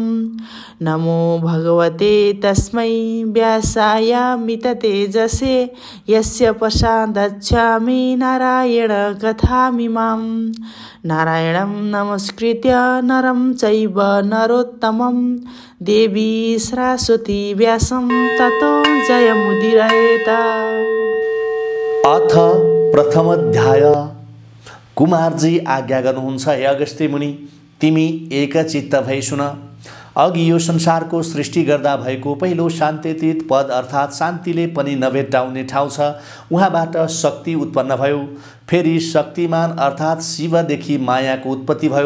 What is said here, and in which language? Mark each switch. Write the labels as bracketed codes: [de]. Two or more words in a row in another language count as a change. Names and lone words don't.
[sa] नमो भगवते तस्मै व्यासाय मिततेजसे यस्य प्रसादच्छामि नारायण कथामिमाम्। नारायणं नमस्कृत्य नरं चैव नरोत्तमं देवी सरस्वती व्यासं ततो जयमुदीरयेत्। अथ प्रथम अध्याय। [ne] कुमारजी आज्ञा गर्नुहुन्छ, हे अगस्त्य मुनि, तिमी एकचित्त भई सुन। अघि यो संसारको सृष्टि गर्दा भएको पहिलो शान्तितीत पद अर्थात् शान्तिले पनि नभेट्टाउने ठाउँ छ, उहाँबाट शक्ति उत्पन्न भयो। फेरि शक्तिमान अर्थात् शिवदेखि मायाको उत्पत्ति भयो।